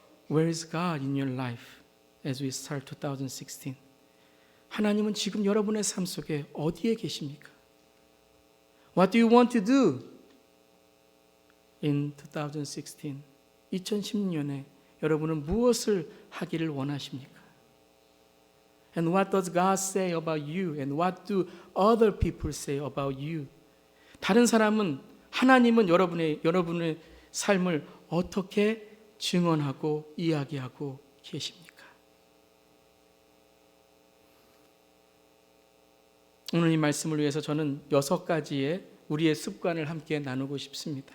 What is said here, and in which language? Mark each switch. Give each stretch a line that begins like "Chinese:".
English: Where is God in your life as we start 2016?
Korean: 하나님은 지금 여러분의 삶 속에 어디에 계십니까?
English: What do you want to do in 2016?
Korean: 2016년에 여러분은 무엇을 하기를 원하십니까?
English: And what does God say about you? And what do other people say about you?
Korean: 다른 사람은, 하나님은 여러분의 삶을 어떻게 증언하고 이야기하고 계십니까? 오늘 이 말씀을 위해서 저는 6가지의 우리의 습관을 함께 나누고 싶습니다.